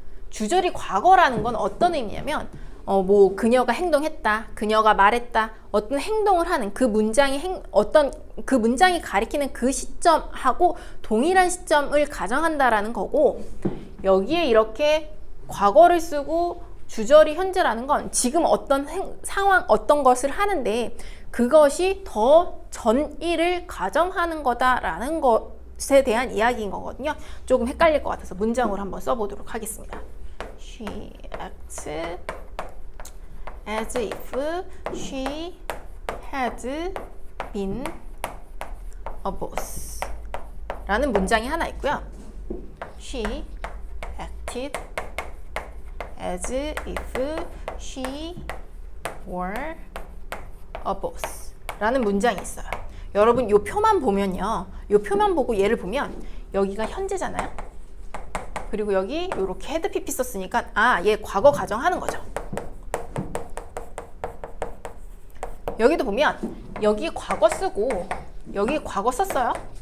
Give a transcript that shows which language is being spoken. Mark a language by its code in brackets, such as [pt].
[ko] 주절이 과거라는 건 어떤 의미냐면 뭐 그녀가 행동했다, 그녀가 말했다, 어떤 행동을 하는 그 문장이 그 문장이 가리키는 그 시점하고 동일한 시점을 가정한다라는 거고, 여기에 이렇게 과거를 쓰고 주절이 현재라는 건 지금 어떤 상황, 어떤 것을 하는데 그것이 더 전일을 가정하는 거다라는 것에 대한 이야기인 거거든요. 조금 헷갈릴 것 같아서 문장으로 한번 써보도록 하겠습니다. [en] She acts as if she had been a boss [ko] 라는 문장이 하나 있고요. [en] She acted as if she were a boss [ko] 라는 문장이 있어요. 여러분 이 표만 보면요, 이 표만 보고 얘를 보면 여기가 현재잖아요. 그리고 여기 이렇게 had pp 썼으니까 얘 과거 가정하는 거죠. 여기도 보면 여기 과거 쓰고 여기 과거 썼어요.